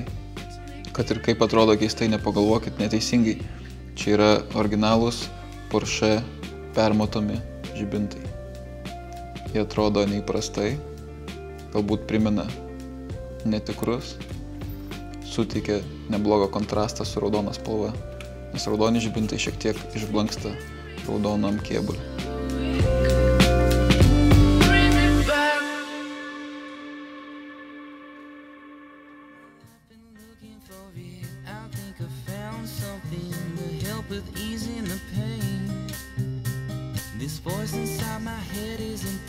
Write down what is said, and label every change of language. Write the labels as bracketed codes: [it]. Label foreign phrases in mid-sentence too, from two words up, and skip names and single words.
[lt] Kad ir kaip atrodo keistai, nepagalvokit neteisingai, čia yra originalūs Porsche permatomi žibintai. Jie atrodo neįprastai, galbūt primena netikrus, suteikia neblogą kontrastą su raudona spalva, nes raudoni žibintai šiek tiek išblanksta raudonam kėbuliui. [en] With easing the pain, this voice inside my head isn't dead.